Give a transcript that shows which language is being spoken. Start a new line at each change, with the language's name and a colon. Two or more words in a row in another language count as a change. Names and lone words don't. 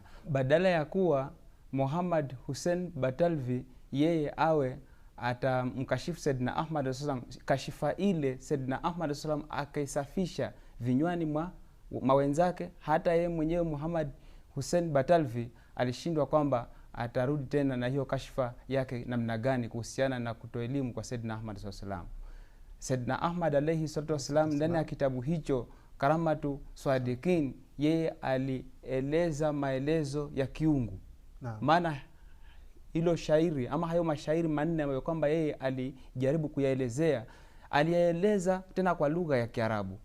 Swahili: Badala ya kuwa Muhammad Hussein Batalvi yeye awe atamkashifu Sayyidina Ahmad sallam, kashifa ile Sayyidina Ahmad sallam akaisafisha vinywani mwa wenzake, hata yeye mwenyewe Muhammad Hussein Batalvi alishindwa kwamba atarudi tena na hiyo kashfa yake namna gani kuhusiana na kutoa elimu kwa Sayyidina Ahmad sallam. Sayyidina Ahmad
Arabic: عليه الصلاة والسلام
Swahili: ndani ya kitabu hicho Karamatu Sadikin yeye alieleza maelezo ya kiungu. Maana hilo shairi ama hayo mashairi manne ambayo kwamba yeye alijaribu kuyaelezea, aliyaeleza tena kwa lugha ya Kiarabu.